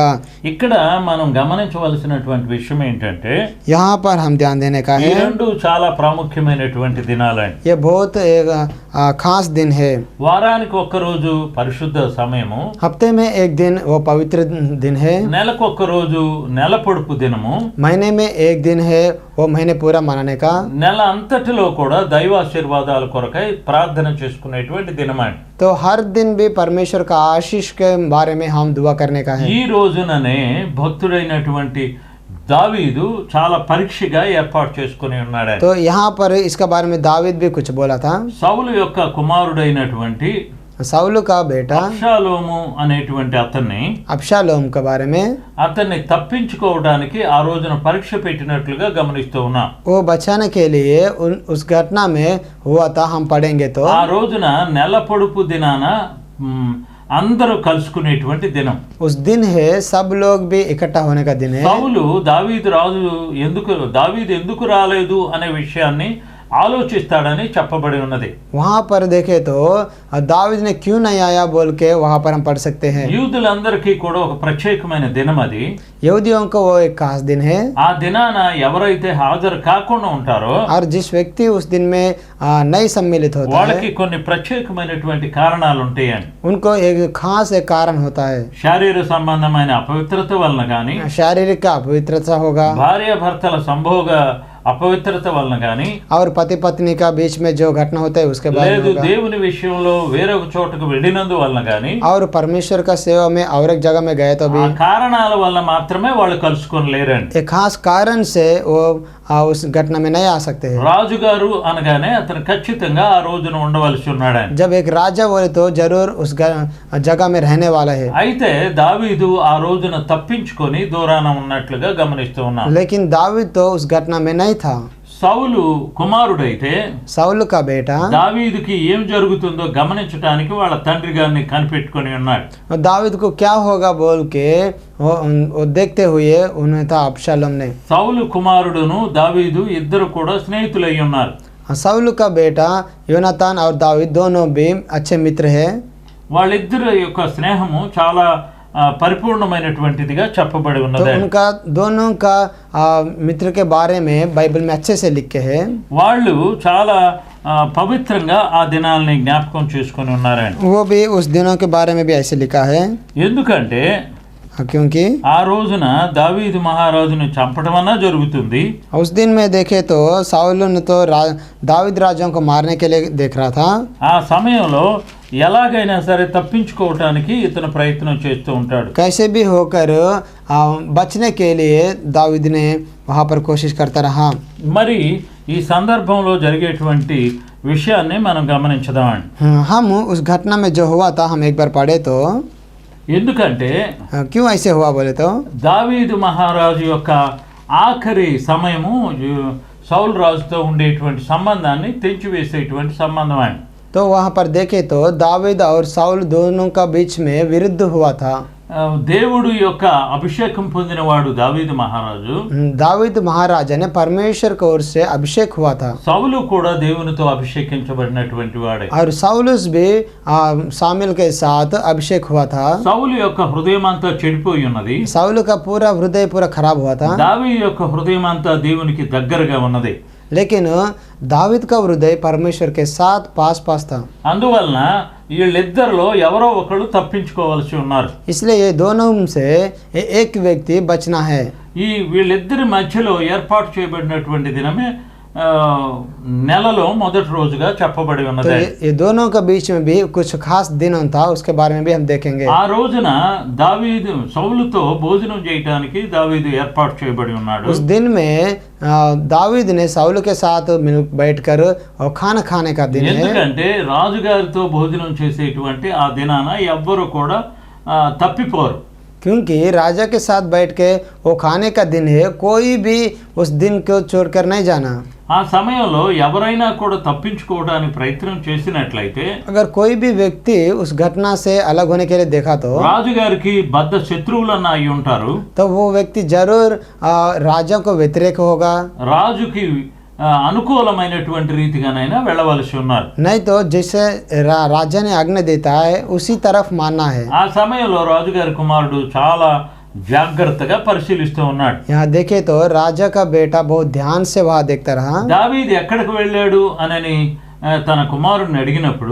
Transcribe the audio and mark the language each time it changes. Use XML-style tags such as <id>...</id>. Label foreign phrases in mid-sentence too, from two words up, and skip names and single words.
<te>ఇక్కడ మనం గమనించవలసినటువంటి విషయం ఏంటంటే</te> <hi>यहाँ पर हम ध्यान देने का</hi> <te>ఈ</te> <hi>है,</hi> <te>రెండు చాలా ప్రాముఖ్యమైనటువంటి దినాలండి.</te> <hi>ये बहुत एक खास दिन है.</hi> <te>వారానికి ఒక్క రోజు పరిశుద్ధ సమయము,</te> <hi>हफ्ते में एक दिन वो पवित्र दिन है,</hi> <te>నెలకు ఒక్క రోజు నెల పొడుపు దినము,</te> <hi>महीने में एक दिन है वो महीने पूरा मनाने का,</hi> <te>నెల అంతటిలో కూడా దైవాశీర్వాదాల కొరకై ప్రార్థన చేసుకునేటువంటి దినమండి.</te> <hi>तो हर दिन भी परमेश्वर का आशीष के बारे में हम दुआ करने का है.</hi> <te>ఈ రోజుననే భక్తుడైనటువంటి దావీదు చాలా పరీక్షగా ఏర్పాటు చేసుకుని ఉన్నాడు.</te> <hi>तो यहाँ पर इसका बारे में दावीद भी कुछ बोला था.</hi> <te>సౌలు యొక్క కుమారుడైనటువంటి</te> <hi>साउल का बेटा</hi> <te>అబ్షాలోము అనేటువంటి అతన్ని</te> <hi>अबशालोम के बारे में,</hi> <te>అతన్ని తప్పించుకోవడానికి ఆ రోజున పరీక్ష పెట్టినట్లుగా గమనిస్తూ ఉన్నాం.</te> <hi>वो बचाने के लिए उस घटना में हुआ था. हम पढ़ेंगे तो</hi> <te>ఆ రోజున నెల పొడుపు దినాన అందరూ కలుసుకునేటువంటి దినం.</te> <hi>उस दिन है सब लोग भी इकट्ठा होने का दिन है.</hi> <te>సౌలు దావీదు ఎందుకు రాలేదు అనే విషయాన్ని ఆలోచిస్తాడని చెప్పబడి ఉన్నది.</te> <hi>वहाँ पर देखे तो दावीद ने क्यों नहीं आया बोल के वहाँ पर हम पढ़ सकते हैं.</hi> <te>యూదులందరికీ కూడా ఒక ప్రత్యేకమైన దినం అది.</te> <hi>यहूदियों को वो एक खास दिन है,</hi> <te>ఆ దినాన ఎవరైతే హాజరు కాకుండా ఉంటారో</te> <hi>और जिस व्यक्ति उस दिन में नहीं सम्मिलित होता है</hi> <te>వాళ్ళకి కొన్ని ప్రత్యేకమైనటువంటి కారణాలు ఉంటాయండి.</te> <hi>उनको एक खास एक कारण होता है.</hi> <te>శారీర సంబంధమైన అపవిత్రత వలన గాని,</te> <hi>शारीरिक का अपवित्रता होगा,</hi> <te>భార్యాభర్తల సంభోగ అపవిత్రత వలన గాని,</te> <hi>और पति पत्नी का बीच में जो घटना होता है उसके बारे में</hi> <te>లేదు</te> <hi>होगा,</hi> <te>దేవుని విషయంలో వేరొక చోటకు వెళ్ళినందు వలన గాని,</te> <hi>और परमेश्वर का सेवा में और एक जगह में गए तो भी</hi> <te>ఆ కారణాల వల్ల మాత్రమే వాళ్ళు కలుసుకొని లేరండి.</te> <hi>एक खास कारण से वो उस घटना में नहीं आ सकते हैं.</hi> <te>రాజుగారు అనగానే అతను ఖచ్చితంగా ఆ రోజున ఉండవలసి ఉన్నాడు.</te> <hi>जब एक राजा बोले तो जरूर उस जगह में रहने वाला है.</hi> <te>అయితే దావీదు ఆ రోజున తప్పించుకొని దూరాన ఉన్నట్లుగా గమనిస్తూ ఉన్నాం.</te> <hi>लेकिन दावीद तो उस घटना में नहीं था.</hi> <te>సౌలు కుమారుడైతే</te> <hi>साउल का बेटा</hi> <te>దావీదుకి ఏం జరుగుతుందో గమనించడానికి వాళ్ళ తండ్రి గారిని కనిపెట్టుకొని ఉన్నాడు.</te> <hi>दावीद को क्या होगा बोल के वो देखते हुए उन्हें था अबशालोम ने.</hi> <te>సౌలు కుమారుడును దావీదు ఇద్దరు కూడా స్నేహితులై ఉన్నారు.</te> <hi>साउल का बेटा योनातान और दावीद दोनों भी अच्छे मित्र हैं.</hi> <te>వాళ్ళిద్దరి యొక్క స్నేహము చాలా పరిపూర్ణమైనటువంటిదిగా చెప్పబడి</te> <hi>तो</hi> <te>ఉన్నది.</te> <hi>उनका दोनों का मित्र के बारे में बाइबल में अच्छे से लिखे हैं.</hi> <te>వాళ్ళు చాలా పవిత్రంగా ఆ దినాల్ని జ్ఞాపకం చేసుకొని ఉన్నారండి.</te> <hi>वो भी उस दिनों के बारे में भी ऐसे लिखा है,</hi> <te>ఎందుకంటే</te> <hi>क्योंकि</hi> <te>ఆ రోజున దావీదు మహారాజును చంపడం అన్నా జరుగుతుంది.</te> <hi>उस दिन में देखे तो साउल ने तो दावीद राजाओं को मारने के लिए देख रहा था.</hi> <te>ఆ సమయంలో ఎలాగైనా సరే తప్పించుకోవటానికి ఇతను ప్రయత్నం చేస్తూ ఉంటాడు.</te> <hi>कैसे भी होकर बचने के लिए दावीद ने वहाँ पर कोशिश करता रहा.</hi> <te>మరి ఈ సందర్భంలో జరిగేటువంటి విషయాన్ని మనం గమనించదామండి.</te> <hi>हम उस घटना में जो हुआ था हम एक बार पढ़े तो</hi> <te>ఎందుకంటే</te> <hi>क्यों ऐसे हुआ बोले तो</hi> <te>దావీదు మహారాజు యొక్క ఆఖరి సమయము సౌలు రాజుతో ఉండేటువంటి సంబంధాన్ని తెంచివేసేటువంటి సంబంధం అండి.</te> <hi>तो वहाँ पर देखे तो दावीद और साउल दोनों का बीच में विरुद्ध हुआ था.</hi> <te>దేవుడు యొక్క అభిషేకం పొందినవాడు దావీదు మహారాజు.</te> <hi>दावीद महाराज ने परमेश्वर की ओर से अभिषेक हुआ था</hi> <te>సౌలు కూడా దేవునితో అభిషేకించబడినటువంటి వాడే.</te> <hi>और साउलुस भी शामिल के साथ अभिषेक हुआ था.</hi> <te>సౌలు యొక్క హృదయం అంతా చెడిపోయి ఉన్నది.</te> <hi>साउल का पूरा हृदय पूरा खराब हुआ था.</hi> <te>దావీదు యొక్క హృదయం అంతా దేవునికి దగ్గరగా ఉన్నది.</te> <hi>लेकिन दावीद का हृदय परमेश्वर के साथ पास था.</hi> <te>అందువలన వీళ్ళిద్దరిలో ఎవరో ఒకళ్ళు తప్పించుకోవాల్సి ఉన్నారు.</te> <hi>इसलिए ये दोनों से एक व्यक्ति बचना है.</hi> <te>ఈ వీళ్ళిద్దరి మధ్యలో ఏర్పాటు చేయబడినటువంటి దినమే నెలలో మొదటి రోజుగా చెప్పబడి</te> <hi>तो</hi> <te>ఉన్నది.</te> <hi>ये दोनों के बीच में भी कुछ खास दिन था, उसके बारे में भी हम देखेंगे.</hi> <te>ఆ రోజున దావీదు సౌలుతో భోజనం చేయడానికి దావీదు ఏర్పాటు చేయబడి ఉన్నాడు.</te> <hi>उस दिन में दावीद ने साउल के साथ बैठकर और खाना खाने का दिन है.</hi> <te>ఎందుకంటే రాజుగారితో భోజనం చేసేటువంటి ఆ దినాన ఎవ్వరు కూడా తప్పిపోరు.</te> <hi>क्योंकि राजा के साथ बैठ के वो खाने का दिन है, कोई भी उस दिन को छोड़कर नहीं जाना.</hi> <te>ఆ సమయంలో ఎవరైనా కూడా తప్పించుకోవడానికి ప్రయత్నం చేసినట్లయితే</te> <hi>अगर कोई भी व्यक्ति उस घटना से अलग होने के लिए देखा तो</hi> <te>రాజుగారికి బద్ద శత్రువులన్న అయి ఉంటారు.</te> <hi>तो वो व्यक्ति जरूर राजा को व्यतिरेक होगा,</hi> <te>రాజుకి అనుకూలమైనటువంటి రీతిగానైనా వెళ్ళవలసి ఉన్నారు.</te> <hi>नहीं तो जैसे राजा ने आज्ञा देता है उसी तरफ मानना है.</hi> <te>ఆ సమయంలో రాజుగారి కుమారుడు చాలా జాగ్రత్తగా పరిశీలిస్తూ ఉన్నాడు.</te> <hi>यहाँ देखे तो राजा का बेटा बहुत ध्यान से वहाँ देखता रहा.</hi> <te>దావీదు ఎక్కడికి వెళ్ళాడు అని తన కుమారుడిని అడిగినప్పుడు</te>